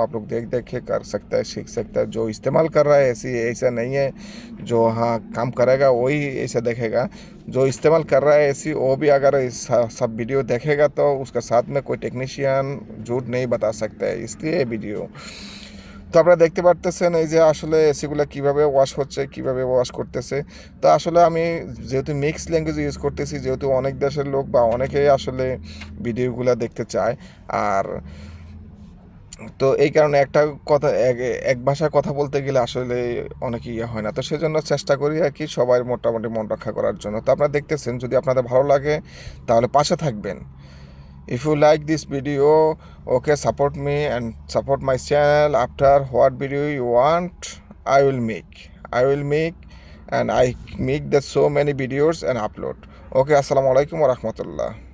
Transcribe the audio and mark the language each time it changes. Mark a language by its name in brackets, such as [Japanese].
[Hindi] आप लोग देख के कर सकते हैं, सीख सकते हैं। जो इस्तेमाल कर रहा है ऐसा नहीं है, जो हाँ काम करेगा वही ऐसा देखेगा। जो इस्तेमाल कर रहा है ऐसी, वो भी अगर इस सब वीडियो देखेगा तो उसका साथ में कोई टेक्नीशियन झूठ नहीं बता सकता है, इसलिए वीडियो। [Bangla] তো আপনারা দেখতে পারতেছেন এই যে আসলে এসিগুলো কীভাবে ওয়াশ হচ্ছে, কীভাবে ওয়াশ করতেছে। তো আসলে আমি যেহেতু মিক্স ল্যাঙ্গুয়েজ ইউজ করতেছি, যেহেতু অনেক দেশের লোক বা অনেকেই আসলে ভিডিওগুলো দেখতে চায়, আর তো এই কারণে একটা কথা এক ভাষায় কথা বলতে গেলে আসলে অনেক ইয়ে হয় না। তো সেজন্য চেষ্টা করি আর কি সবাই মোটামুটি মন রক্ষা করার জন্য। তো আপনারা দেখতেছেন, যদি আপনাদের ভালো লাগে তাহলে পাশে থাকবেন। [English] If you like this video, okay, support me and support my channel. After what video you want, I will make and I make the so many videos and upload. Okay, [Arabic] assalamu alaikum wa rahmatullah.